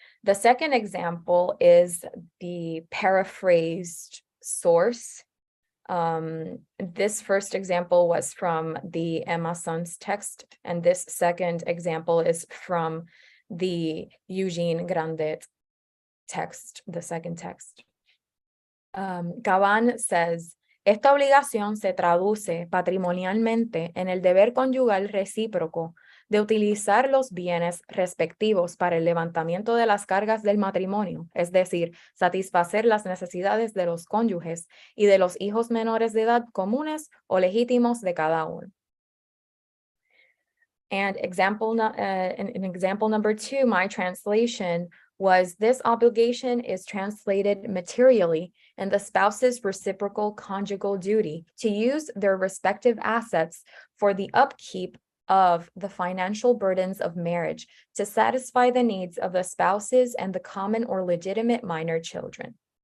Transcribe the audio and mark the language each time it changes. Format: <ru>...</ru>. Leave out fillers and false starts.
<en>The second example is the paraphrased source. This first example was from the Emma Zunz text, and this second example is from the Eugénie Grandet text, the second text. Cabán says,</en> <es>esta obligación se traduce patrimonialmente en el deber conyugal recíproco de utilizar los bienes respectivos para el levantamiento de las cargas del matrimonio, es decir, satisfacer las necesidades de los cónyuges y de los hijos menores de edad comunes o legítimos de cada uno.</es> <en>And in example number 2, my translation was, this obligation is translated materially in the spouse's reciprocal conjugal duty to use their respective assets for the upkeep of the financial burdens of marriage to satisfy the needs of the spouses and the common or legitimate minor children.</en>